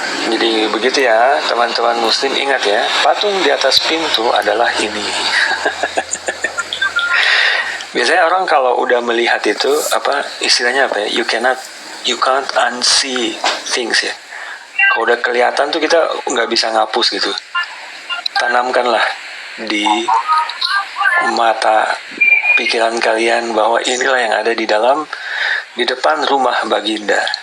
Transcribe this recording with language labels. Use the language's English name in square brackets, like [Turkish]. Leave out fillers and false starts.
[Indonesian] Jadi begitu ya, teman-teman muslim, ingat ya, patung di atas pintu adalah ini. Biasanya orang kalau udah melihat itu apa istilahnya apa ya? [English] You can't unsee things ya. [Indonesian] Kalau udah kelihatan tuh kita nggak bisa ngapus gitu. Tanamkanlah di mata pikiran kalian bahwa inilah yang ada di depan rumah Baginda.